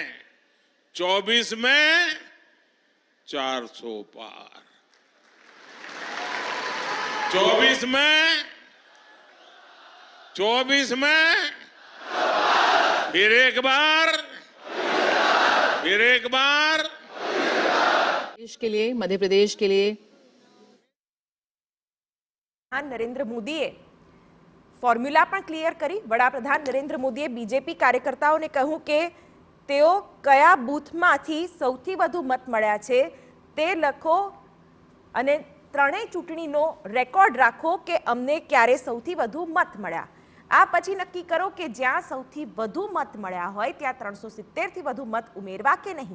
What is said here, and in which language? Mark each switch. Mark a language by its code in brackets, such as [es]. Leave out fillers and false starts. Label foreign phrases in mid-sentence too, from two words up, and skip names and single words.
[hi] 24 में 400 पार, 24 में फिर एक बार देश के लिए, मध्य प्रदेश के लिए [gu] નરેન્દ્ર મોદીએ ફોર્મ્યુલા પણ ક્લિયર કરી। વડાપ્રધાન નરેન્દ્ર મોદીએ બીજેપી કાર્યકર્તાઓને કહ્યું કે તેઓ કયા બૂથમાંથી સૌથી વધુ મત મળ્યા છે તે લખો અને ત્રણેય ચૂંટણીનો રેકોર્ડ રાખો કે અમને ક્યારે સૌથી વધુ મત મળ્યા। આ પછી નક્કી કરો કે જ્યાં સૌથી વધુ મત મળ્યા હોય ત્યાં 370 થી વધુ મત ઉમેરવા કે નહીં।